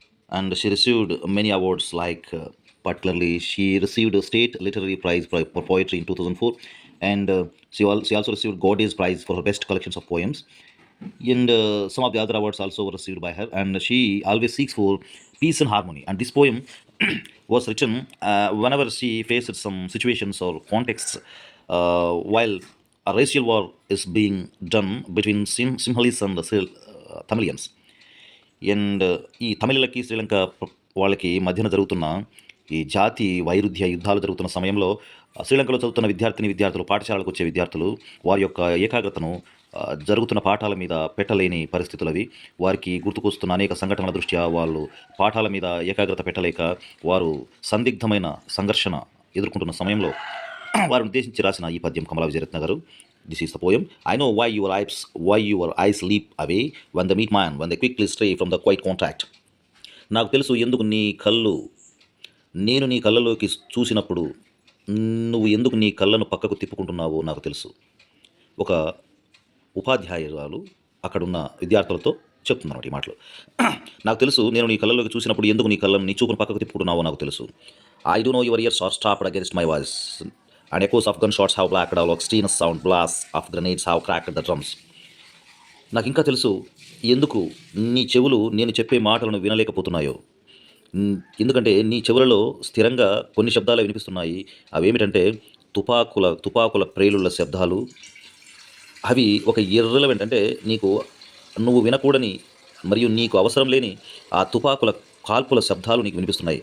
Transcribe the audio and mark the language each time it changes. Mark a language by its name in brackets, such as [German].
[English] And she received many awards, particularly she received a state literary prize for poetry in 2004, and she also received Godey's prize for her best collections of poems, and some of the other awards also were received by her, and she always seeks for peace and harmony. And this poem was written whenever she faced some situations or contexts while a racial war is being done between Sinhalese and the Tamilians. [Telugu] And ఈ తమిళకి శ్రీలంక వాళ్ళకి మధ్యన జరుగుతున్న ఈ జాతి వైరుధ్య యుద్ధాలు జరుగుతున్న సమయంలో శ్రీలంకలో చదువుతున్న విద్యార్థులు పాఠశాలకు వచ్చే విద్యార్థులు వారి యొక్క ఏకాగ్రతను జరుగుతున్న పాఠాల మీద పెట్టలేని పరిస్థితులు అవి. వారికి గుర్తుకొస్తున్న అనేక సంఘటనల దృష్ట్యా వాళ్ళు పాఠాల మీద ఏకాగ్రత పెట్టలేక వారు సందిగ్ధమైన సంఘర్షణ ఎదుర్కొంటున్న సమయంలో వారిని ఉద్దేశించి రాసిన ఈ పద్యం కమలా విజయరత్న గారు. [English] This is the poem. I know why your eyes leap away when they meet mine, when they quickly stray from the quiet contact. [Telugu] నాకు తెలుసు ఎందుకు నీ కళ్ళు, నేను నీ కళ్ళలోకి చూసినప్పుడు నువ్వు ఎందుకు నీ కళ్ళను పక్కకు తిప్పుకుంటున్నావో నాకు తెలుసు. ఒక ఉపాధ్యాయురాలు అక్కడున్న విద్యార్థులతో చెప్తుందన్నమాట ఈ మాటలు. నాకు తెలుసు నేను నీ కళ్ళలోకి చూసినప్పుడు ఎందుకు నీ చూపును పక్కకు తిప్పుకుంటున్నావో నాకు తెలుసు. [English] I do know your ears are stopped against my voice and echoes of gunshots have blacked our extreme sound, blasts of grenades have cracked the drums. [Telugu] నాకు ఇంకా తెలుసు ఎందుకు నీ చెవులు నేను చెప్పే మాటలను వినలేకపోతున్నాయో. ఎందుకంటే నీ చెవులలో స్థిరంగా కొన్ని శబ్దాలు వినిపిస్తున్నాయి. అవేమిటంటే తుపాకుల ప్రేలుళ్ళ శబ్దాలు. అవి ఒక ఇర్రెలవెంట్, అంటే నువ్వు వినకూడని మరియు నీకు అవసరం లేని ఆ తుపాకుల కాల్పుల శబ్దాలు నీకు వినిపిస్తున్నాయి.